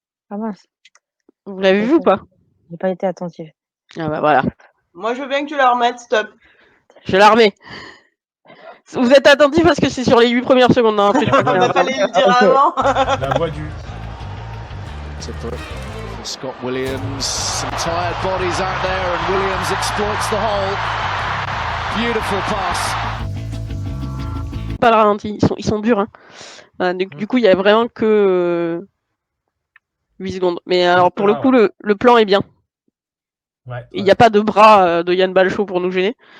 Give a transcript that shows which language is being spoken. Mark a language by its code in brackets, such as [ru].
[fr] Ah mince. Vous l'avez vu ou pas? J'ai pas été attentive. Ah bah voilà. Moi, je veux bien que tu la remettes, stop. Je la remets. Vous êtes attentifs parce que c'est sur les 8 premières secondes. Hein, après, On n'a pas les le dire avant. La voix du... [en] Scott Williams, some tired bodies out there and Williams exploits the hole. Beautiful pass. [fr] Pas le ralenti, ils sont durs. Hein. Du coup, il y a vraiment que 8 secondes. Mais alors, pour le coup, le plan est bien. Ouais, il n'y a pas de bras de Yann Balchot pour nous gêner.